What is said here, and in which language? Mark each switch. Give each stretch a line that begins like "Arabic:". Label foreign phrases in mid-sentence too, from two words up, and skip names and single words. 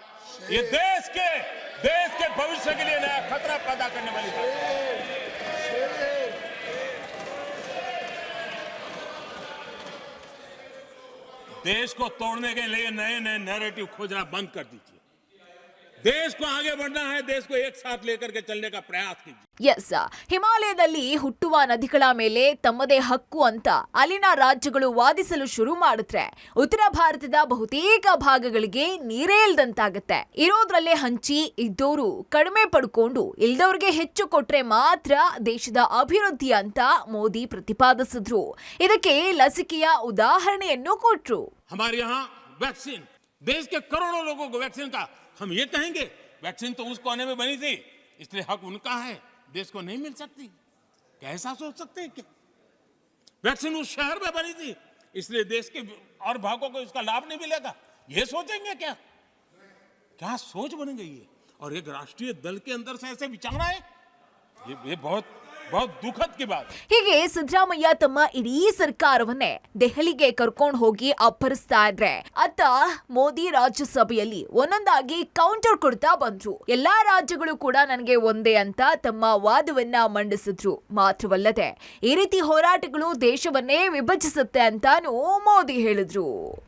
Hindi: ये देश के भविष्य के लिए नया खतरा पैदा करने वाली बात है। देश को तोड़ने के लिए नए नए नैरेटिव खोजना बंद कर दीजिए। देश को आगे बढ़ना है, देश को एक साथ लेकर के चलने का प्रयास कीजिए।
Kannada: ಎಸ್, ಹಿಮಾಲಯದಲ್ಲಿ ಹುಟ್ಟುವ ನದಿಗಳ ಮೇಲೆ ತಮ್ಮದೇ ಹಕ್ಕು ಅಂತ ಅಲ್ಲಿನ ರಾಜ್ಯಗಳು ವಾದಿಸಲು ಶುರು ಮಾಡಿದ್ರೆ ಉತ್ತರ ಭಾರತದ ಬಹುತೇಕ ಭಾಗಗಳಿಗೆ ನೀರೇ ಇಲ್ದಂತಾಗತ್ತೆ. ಇರೋದ್ರಲ್ಲೇ ಹಂಚಿ ಇದ್ದೋರು ಕಡಿಮೆ ಪಡ್ಕೊಂಡು ಇಲ್ದವ್ರಿಗೆ ಹೆಚ್ಚು ಕೊಟ್ರೆ ಮಾತ್ರ ದೇಶದ ಅಭಿವೃದ್ಧಿ ಅಂತ ಮೋದಿ ಪ್ರತಿಪಾದಿಸಿದ್ರು. ಇದಕ್ಕೆ ಲಸಿಕೆಯ ಉದಾಹರಣೆಯನ್ನು ಕೊಟ್ರು.
Hindi: हमारे यहाँ वैक्सीन, देश के करोड़ों लोगों को वैक्सीन का, हम ये कहेंगे वैक्सीन तो उस कोने में बनी थी इसलिए हक उनका है, देश को नहीं मिल सकती? कैसा सोच सकते हैं? क्या वैक्सीन उस शहर में बनी थी इसलिए देश के और भागों को इसका लाभ नहीं मिलेगा, ये सोचेंगे क्या? क्या सोच बन गई है? और एक राष्ट्रीय दल के अंदर से ऐसे विचार है, ये बहुत बहुत दुखद की बात।
Kannada: ಹೀಗೆ ಸಿದ್ದರಾಮಯ್ಯ ತಮ್ಮ ಇಡೀ ಸರ್ಕಾರವನ್ನೇ ದೆಹಲಿಗೆ ಕರ್ಕೊಂಡು ಹೋಗಿ ಅಪ್ಪರಿಸ್ತಾ ಇದ್ರೆ ಅತ್ತ ಮೋದಿ ರಾಜ್ಯಸಭೆಯಲ್ಲಿ ಒಂದೊಂದಾಗಿ ಕೌಂಟರ್ ಕೊಡ್ತಾ ಬಂದ್ರು. ಎಲ್ಲಾ ರಾಜ್ಯಗಳು ಕೂಡ ನನಗೆ ಒಂದೇ ಅಂತ ತಮ್ಮ ವಾದವನ್ನ ಮಂಡಿಸಿದ್ರು. ಮಾತ್ರವಲ್ಲದೆ ಈ ರೀತಿ ಹೋರಾಟಗಳು ದೇಶವನ್ನೇ ವಿಭಜಿಸುತ್ತೆ ಅಂತಾನೂ ಮೋದಿ ಹೇಳಿದ್ರು.